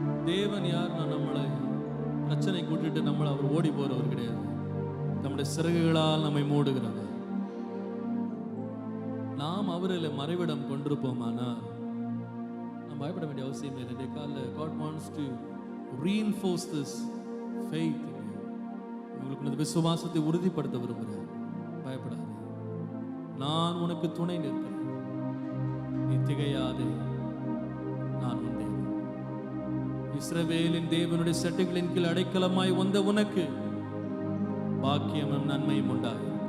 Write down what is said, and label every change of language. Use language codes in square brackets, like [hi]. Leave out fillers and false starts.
[ta] தேவன் யாருன்னா நம்மளை பிரச்சனை கூட்டிட்டு நம்மளை அவர் ஓடி போறவர் கிடையாது. நம்முடைய சிறகுகளால் நம்மை மூடுகிறவர். நாம் அவரில் மறைவிடம் கொண்டிருப்போமானால் நாம் பயப்பட வேண்டிய அவசியம் இல்லை. [en] God wants to reinforce this faith in you. [ta] உங்களுக்கு இந்த விசுவாசத்தை உறுதிப்படுத்த விரும்புகிறேன். பயப்படாதே, நான் உனக்கு துணை நிற்கிறேன், நீ திகையாதே, நான் உன் தேவன். இஸ்ரவேலின் தேவனுடைய சட்டைகளின் கீழ் அடைக்கலமாய் வந்த உனக்கு பாக்கியமும் நன்மையும் உண்டாய்.